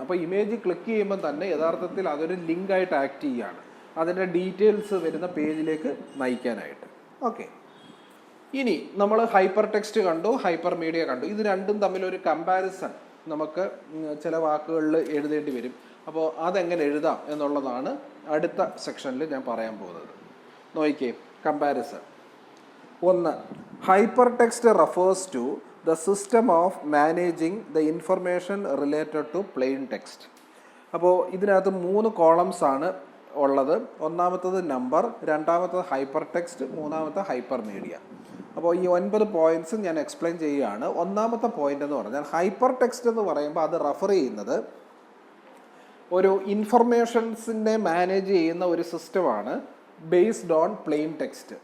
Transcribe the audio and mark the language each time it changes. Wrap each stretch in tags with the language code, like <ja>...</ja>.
<ml>അപ്പോൾ image click ചെയ്യുമ്പോൾ തന്നെ യഥാർത്ഥത്തിൽ അതൊരു ലിങ്കായിട്ട് ആക്ട് ചെയ്യുകയാണ്, അതിൻ്റെ ഡീറ്റെയിൽസ് വരുന്ന പേജിലേക്ക് നയിക്കാനായിട്ട്. ഓക്കെ, ഇനി നമ്മൾ ഹൈപ്പർ ടെക്സ്റ്റ് കണ്ടു, ഹൈപ്പർ മീഡിയ കണ്ടു. ഇത് രണ്ടും തമ്മിലൊരു കമ്പാരിസൺ നമുക്ക് ചില വാക്കുകളിൽ എഴുതേണ്ടി വരും. അപ്പോൾ അതെങ്ങനെ എഴുതാം എന്നുള്ളതാണ് അടുത്ത സെക്ഷനിൽ ഞാൻ പറയാൻ പോകുന്നത്. നോക്കിക്കേ, comparison. 1.</ml> <en>Hypertext refers to the system of managing the information related to plain text.</en> <ml>അപ്പോൾ ഇതിനകത്ത് 3 കോളംസ് ആണ് ഉള്ളത്. ഒന്നാമത്തത് നമ്പർ, രണ്ടാമത്തത് ഹൈപ്പർ ടെക്സ്റ്റ്, മൂന്നാമത്തെ ഹൈപ്പർ മീഡിയ. അപ്പോൾ ഈ 9 പോയിന്റ്സ് ഞാൻ എക്സ്പ്ലെയിൻ ചെയ്യുകയാണ്. ഒന്നാമത്തെ പോയിന്റ് എന്ന് പറഞ്ഞാൽ ഹൈപ്പർ ടെക്സ്റ്റ് എന്ന് പറയുമ്പോൾ അത് റെഫർ ചെയ്യുന്നത് ഒരു ഇൻഫർമേഷൻസിനെ മാനേജ് ചെയ്യുന്ന ഒരു സിസ്റ്റമാണ്</ml> <en>Based on plain text.</en>